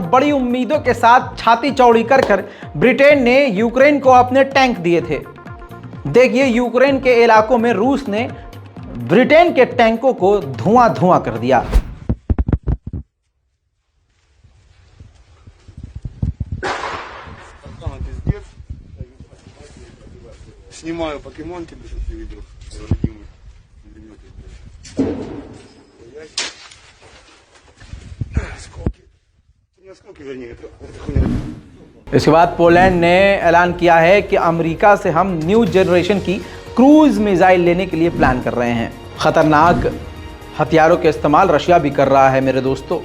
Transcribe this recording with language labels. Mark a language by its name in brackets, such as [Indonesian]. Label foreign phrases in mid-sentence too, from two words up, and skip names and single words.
[Hindi] बड़ी उम्मीदों के साथ छाती चौड़ी कर ब्रिटेन ने यूक्रेन को अपने टैंक दिए थे। देखिए यूक्रेन के इलाकों में रूस ने ब्रिटेन के टैंकों को धुआं धुआं कर दिया। [Russian] Снимаю покемон тебе, что ты видел. Осколки, вернее, это хуйня. [Hindi] इसके बाद पोलैंड ने ऐलान किया है कि अमेरिका से हम न्यू जनरेशन की क्रूज मिसाइल लेने के लिए प्लान कर रहे हैं। खतरनाक हथियारों के इस्तेमाल रशिया भी कर रहा है मेरे दोस्तों।